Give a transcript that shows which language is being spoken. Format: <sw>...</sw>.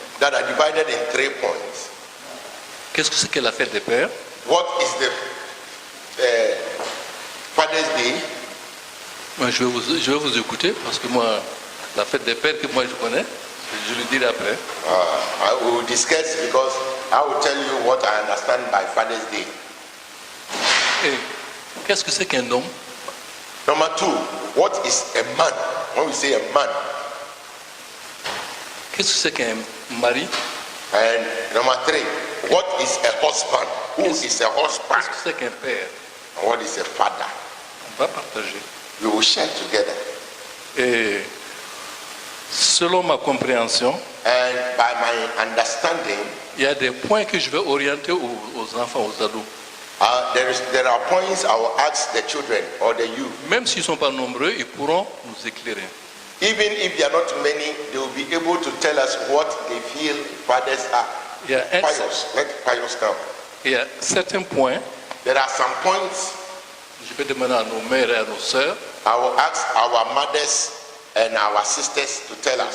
<en>that are divided in 3 points.</en> <fr>Qu'est-ce que c'est que la fête des pères?</fr> <en>What is the Father's Day?</en> <fr>Moi, je vais vous écouter parce que moi, la fête des pères que moi je connais, je le dirai après.</fr> <en>I will discuss because I will tell you what I understand by Father's Day.</en> <fr>Et qu'est-ce que c'est qu'un homme?</fr> <en>Number 2, what is a man? When we say a man.</en> <fr>Qu'est-ce que c'est qu'un mari?</fr> <en>And number 3, what is a husband? Who is a husband?</en> <fr>Qu'est-ce que c'est qu'un père?</fr> <en>And what is a father?</en> <fr>On va partager.</fr> <en>We will share together.</en> <fr>Et selon ma compréhension,</fr> <en>And by my understanding,</en> <fr>il y a des points que je vais orienter aux enfants, aux ados.</fr> <en>there are points I will ask the children or the youth.</en> <fr>Même s'ils ne sont pas nombreux, ils pourront nous éclairer.</fr> <en>Even if there are not many, they will be able to tell us what they feel fathers are.</en> <fr>Il y a,</fr> <en>Pious, let pious come.</en> <fr>il y a certains points,</fr> <en>There are some points</en> <fr>je vais demander à nos mères et à nos sœurs</fr> <en>I will ask our mothers and our sisters to tell us,</en>